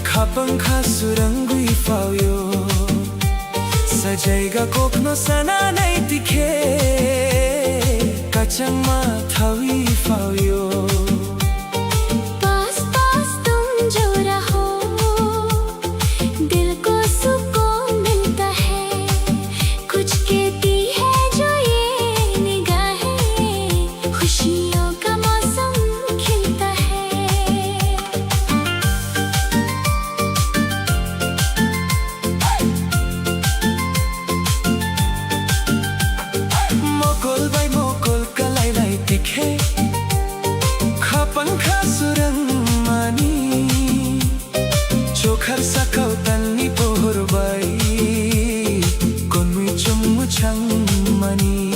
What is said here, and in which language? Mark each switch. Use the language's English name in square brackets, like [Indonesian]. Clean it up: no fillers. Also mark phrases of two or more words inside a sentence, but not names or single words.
[Kok Borok] Kapangka surangui fauyo Sajaiga kokno sana nai tikhe Kachangma thawi fauyo [Hindi] पास पास तुम जो रहो दिल को सुकून मिलता है कुछ कहती है जो ये निगाहें खुशियों का मौसम खिलता है [Kok Borok] Mokol bai mokol kalai lai tikhe Kapangka surang mani Chokhar sakau tanni pohor bai Konmui chungmu chang mani